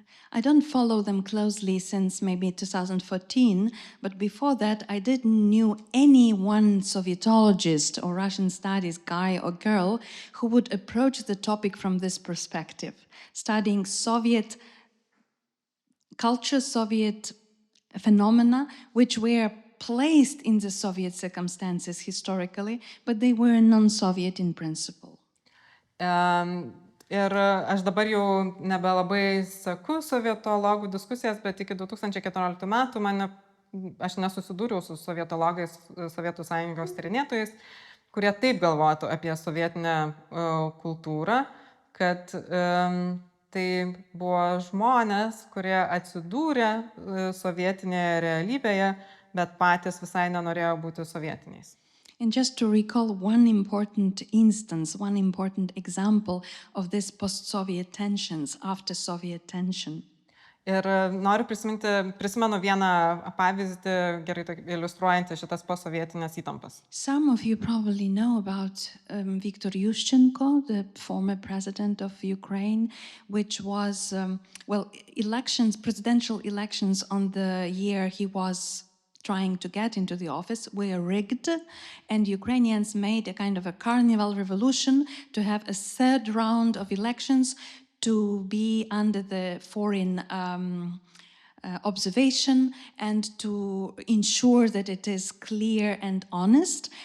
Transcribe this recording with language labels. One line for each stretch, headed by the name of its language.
English: I don't follow them closely since maybe 2014, but before that I didn't know any one Sovietologist or Russian studies guy or girl who would approach the topic from this perspective, studying Soviet culture, Soviet phenomena, which were placed in the Soviet circumstances historically, but they were non-Soviet in principle.
Lithuanian: Ir aš dabar jau nebelabai seku sovietologų diskusijas, bet iki 2014 metų aš nesusidūriau su sovietologais, Sovietų Sąjungos tyrinėtojais, kurie taip galvotų apie sovietinę kultūrą, kad tai buvo žmonės, kurie atsidūrė sovietinėje realybėje, bet patys visai nenorėjo būti sovietiniais.
English: And just to recall one important instance, one important example of this post-Soviet tensions, after Soviet tension.
Lithuanian: Ir noriu prisimenu vieną pavyzdį, gerai iliustruojantį šitas posovietinės įtampas.
English: Some of you probably know about Viktor Yushchenko, the former president of Ukraine, which was, presidential elections on the year he was trying to get into the office were rigged, and Ukrainians made a kind of a carnival revolution to have a third round of elections to be under the foreign observation and to ensure that it is clear and honest.